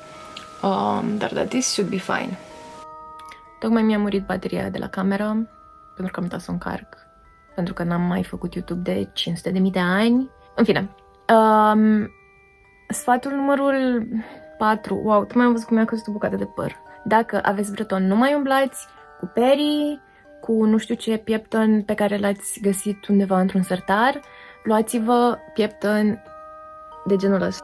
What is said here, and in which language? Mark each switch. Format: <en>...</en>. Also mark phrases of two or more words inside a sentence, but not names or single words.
<ro>Dar da,</ro> <en>this should be fine.</en> <ro>Tocmai mi-a murit bateria de la cameră, pentru că am uitat să o încarc, pentru că n-am mai făcut YouTube de 500.000 de ani. În fine, sfatul numărul 4, wow, tocmai am văzut cum mi-a căzut o bucată de păr. Dacă aveți breton, nu mai umblați cu perii, cu nu știu ce piepton pe care l-ați găsit undeva într-un sertar, luați-vă piepton de genul ăsta.</ro>